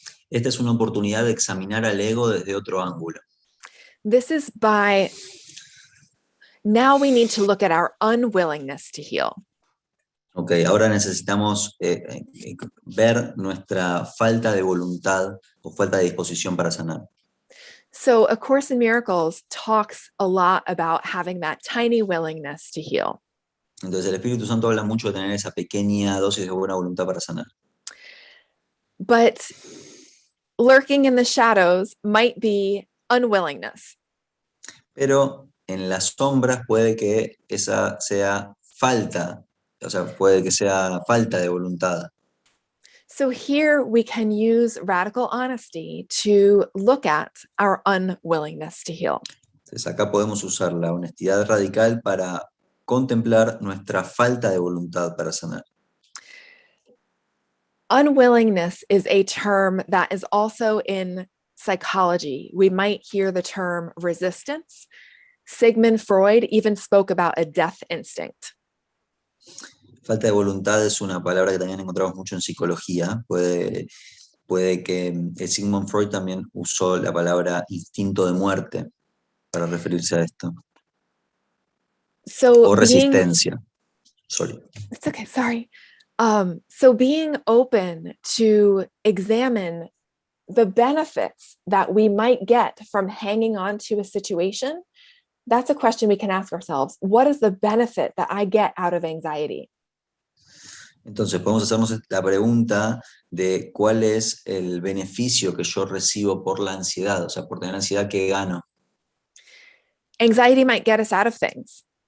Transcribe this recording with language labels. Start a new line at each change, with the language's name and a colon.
Spanish: Esta es una oportunidad de examinar al ego desde otro ángulo.
English: This is by, now we need to look at our unwillingness to heal.
Spanish: Ok, ahora necesitamos ver nuestra falta de voluntad o falta de disposición para sanar.
English: So A Course in Miracles talks a lot about having that tiny willingness to heal.
Spanish: Entonces el Espíritu Santo habla mucho de tener esa pequeña dosis de buena voluntad para sanar.
English: But lurking in the shadows might be unwillingness.
Spanish: Pero en las sombras puede que esa sea falta, o sea, puede que sea falta de voluntad.
English: So here we can use radical honesty to look at our unwillingness to heal.
Spanish: Entonces acá podemos usar la honestidad radical para contemplar nuestra falta de voluntad para sanar.
English: Unwillingness is a term that is also in psychology. We might hear the term resistance. Sigmund Freud even spoke about a death instinct.
Spanish: Falta de voluntad es una palabra que también encontramos mucho en psicología. Puede que Sigmund Freud también usó la palabra instinto de muerte para referirse a esto.
English: So
Spanish: o resistencia. Sorry.
English: It's okay, sorry. So being open to examine the benefits that we might get from hanging on to a situation, that's a question we can ask ourselves. What is the benefit that I get out of anxiety?
Spanish: Entonces podemos hacernos la pregunta de cuál es el beneficio que yo recibo por la ansiedad, o sea, por tener ansiedad, ¿qué gano?
English: Anxiety might get us out of things.